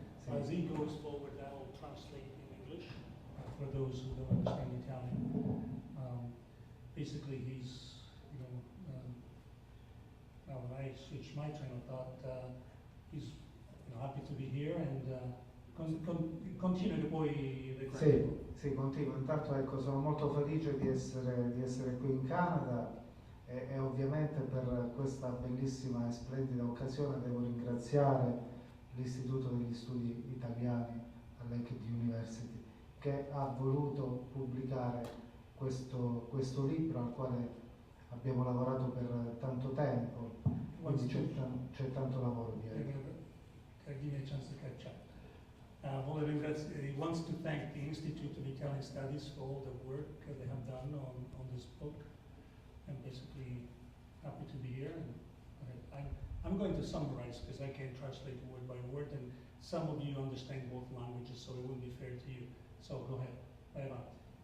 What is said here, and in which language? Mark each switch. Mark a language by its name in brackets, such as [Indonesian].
[English] As he goes forward, I will translate in English for those who don't understand Italian. Basically, he's, when I switched my train of thought, he's happy to be here and continue poi the [Italian] Sì, continuo. Intanto ecco, sono molto felice di essere qui in Canada e ovviamente per questa bellissima e splendida occasione devo ringraziare l'Istituto degli Studi Italiani all'Ekid University che ha voluto pubblicare questo libro al quale abbiamo lavorato per tanto tempo, quindi c'è tanto lavoro dietro. [English] Give me a chance to catch up. He wants to thank the Institute of Italian Studies for all the work they have done on this book. I'm basically happy to be here. And I'm going to summarize because I can't translate word by word, and some of you understand both languages, so it wouldn't be fair to you. So go ahead. [Italian] Vai avanti.